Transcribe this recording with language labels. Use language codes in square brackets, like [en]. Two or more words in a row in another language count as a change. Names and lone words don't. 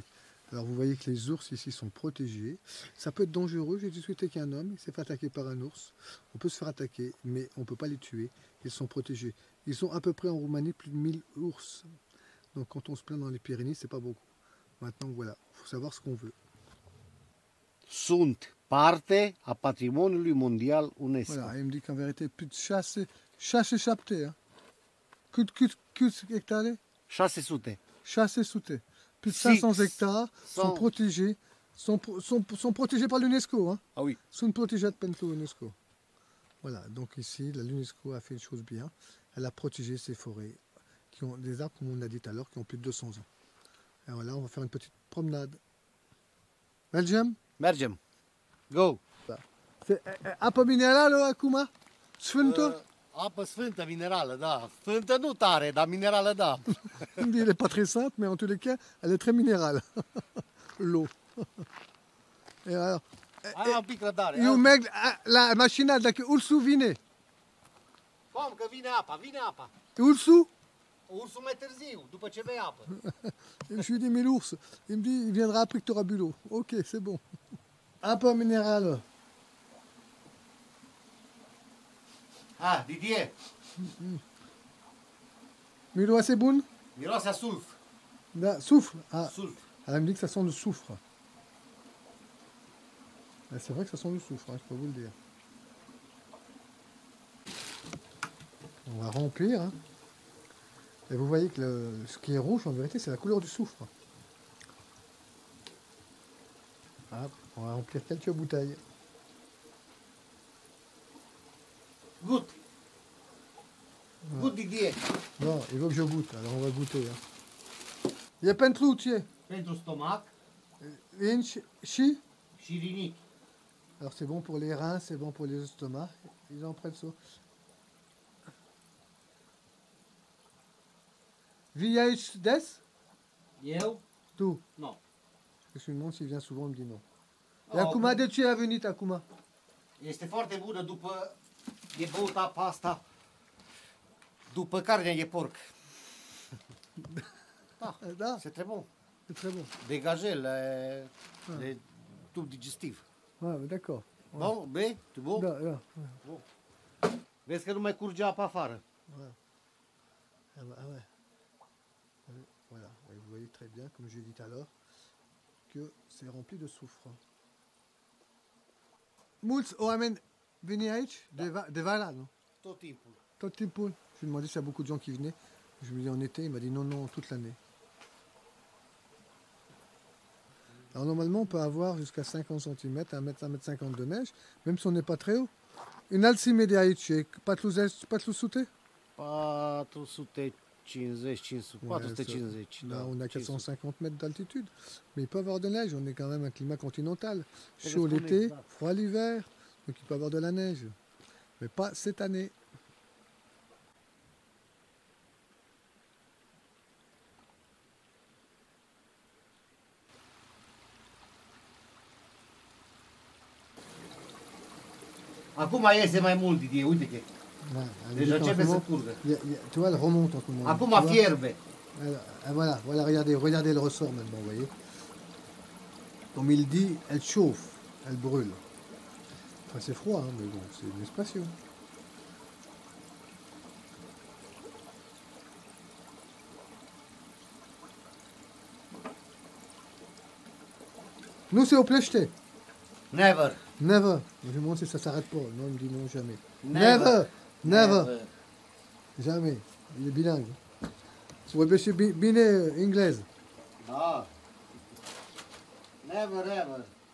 [fr] Alors vous voyez que les ours ici sont protégés. Ça peut être dangereux. J'ai discuté avec un homme, il s'est fait attaquer par un ours. On peut se faire attaquer, mais on ne peut pas les tuer. Ils sont protégés. Ils sont à peu près en Roumanie plus de 1000 ours. Donc quand on se plaint dans les Pyrénées, c'est pas beaucoup. Maintenant voilà, il faut savoir ce qu'on veut. [ro] Sunt parte a patrimoniului mondial UNESCO. [fr] Voilà, il me dit qu'en vérité, plus de chasse échappée. Hein. Que hectares 600. Chasse sauté. Plus de 500 hectares sont Cent. protégés, sont protégés par l'UNESCO. Hein. Ah oui. Sunt protégés par l'UNESCO. Voilà, donc ici, l'UNESCO a fait une chose bien. Elle a protégé ces forêts, qui ont des arbres, comme on a dit tout à l'heure, qui ont plus de 200 ans. Et voilà, on va faire une petite promenade. [en] Belgium? [ro] Mergem. Go. C'est apă minerală acum? Sfântă? Apă sfântă, minerală, da. Sfântă nu tare, dar minerală, da. [fr] Il me dit, elle n'est pas très sainte, mais en tous les cas, elle est très minérale. L'eau. Et alors, [ro] Hai un pic răbdare. eu merg la mașina, dacă ursul vine. Cum că vine apa, vine apa. Ursul, Ursul mai târziu, după ce bei apă. [fr] je lui ai dit, mais l'ours, il me dit, il viendra après que tu auras bu l'eau. Ok, c'est bon. [ro] Apă minerală. [fr] Ah, Didier, [ro] Miroase bun? miroase a sulf. [fr] Da, soufre. Ah, [ro] Sulf. [fr] elle me dit que ça sent le soufre. Ben, c'est vrai que ça sent le soufre, hein, je peux vous le dire. On va remplir. Hein. Et vous voyez que ce qui est rouge, en vérité, c'est la couleur du soufre. Hop, on va remplir quelques bouteilles. [de] Gut. Gut, Didier. [fr] Non, il veut que je goûte, alors on va goûter. Hein. Il y a [ro] pentru ce? Pentru stomac Vin și? și rinichi. [fr] Alors c'est bon pour les reins, c'est bon pour les estomacs. Ils en prennent ça. [ro] Vii aici des? Eu? Tu? Nu. [fr] Je lui demande s'il vient souvent, il me dit non. Oh, [ro] Et acum, de ce a venit acum? Este foarte bună după... E băut apa asta după carnea de porc. Da, [fr] C'est très bon. c'est très bon. Dégager le tub digestiv. Ouais, mais d'accord. Ouais. Bon, [ro] bei? Tu bun? Da, da. Bun. Vezi că nu mai curge apa afară. [fr] Ouais. Ah, bah, ah ouais. Voilà, et vous voyez très bien, comme j'ai dit tout à l'heure, que c'est rempli de soufre. [ro] Mulți oameni veni aici de vara, nu? Tot timpul. Tot timpul. [fr] Je lui ai demandé s'il y a beaucoup de gens qui venaient. Je lui ai dit en été, il m'a dit non, non, toute l'année. Alors normalement, on peut avoir jusqu'à 50 cm, 1 mètre 50 de neige, même si on n'est pas très haut. Înălțime de aici, e 400? 450, 500, 450. Là, on a 450 mètres d'altitude. Mais il peut y avoir de neige, on est quand même un climat continental. Chaud l'été, froid l'hiver, donc il peut y avoir de la neige. Mais pas cette année. [ro] Acum iese mai mult, Didier, uite că deja începe să curgă. [fr] Tu vois, elle remonte en ce moment. [ro] Acum fierbe. [fr] Voilà, voilà, regardez le ressort maintenant, vous voyez. Comme il dit, elle chauffe, elle brûle. Enfin, c'est froid, hein, mais bon, c'est une expression. Nous, c'est au plecheté. [en] Never. Never. [fr] Je me demande si ça s'arrête pas. Non, il me dit non, jamais. [en] Never. Never. [fr] Jamais. Il est bilingue. [ro] Vorbește bine engleză. Da. [en] Never ever.